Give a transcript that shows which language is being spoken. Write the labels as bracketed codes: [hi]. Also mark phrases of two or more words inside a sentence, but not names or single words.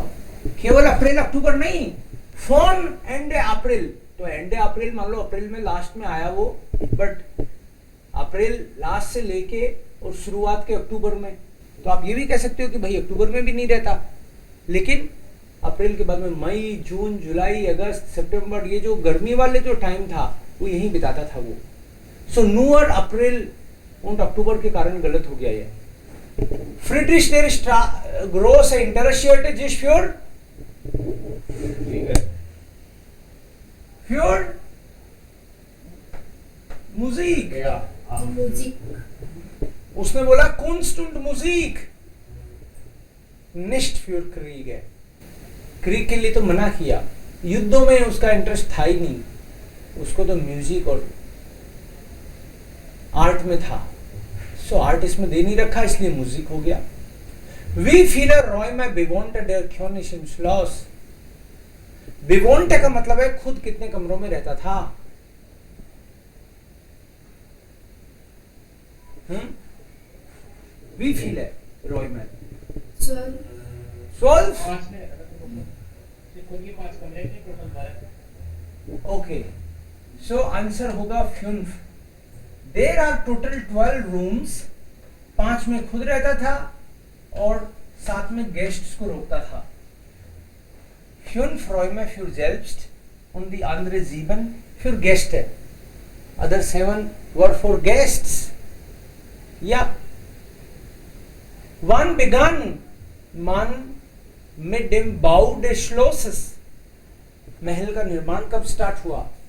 [hi] केवल अप्रैल अक्टूबर नहीं, [de] vom Ende April, [hi] तो एंड अप्रैल मान लो अप्रैल में लास्ट में आया वो, बट अप्रैल लास्ट से लेके और शुरुआत के अक्टूबर में। तो आप ये भी कह सकते हो कि भाई अक्टूबर में भी नहीं रहता, लेकिन अप्रैल के बाद में मई, जून, जुलाई, अगस्त, सितंबर, ये जो गर्मी वाले जो टाइम था वो यहीं बिताता था वो। सो nur अप्रैल और अक्टूबर के कारण गलत हो गया ये। [de] Friedrich der große interessierte sich für Musik। Musik. [hi] उसने बोला [de] Kunst und Musik, nicht für Krieg है। [hi] क्रीग के लिए तो मना किया, युद्धों में उसका इंटरेस्ट था ही नहीं, उसको तो म्यूजिक और आर्ट में था। सो आर्ट इसमें दे नहीं रखा, इसलिए म्यूजिक हो गया। [de] Wie viele Räume bewohnte der König im Schloss? [hi] bewohnte का मतलब है खुद कितने कमरों में रहता था। [de] Wie viele Räume? 12. [hi] 12? [en] Okay, so [hi] आंसर होगा 5। [en] There are total 12 rooms, [hi] 5 में खुद रहता था और 7 में गेस्ट्स को रोकता था। [de] 5 Räume für selbst und die andere 7 für Gäste. [en] Other 7 were for guests. [de] Ja. Wann begann man mit dem Bau des Schlosses? [hi] महल का निर्माण कब स्टार्ट हुआ?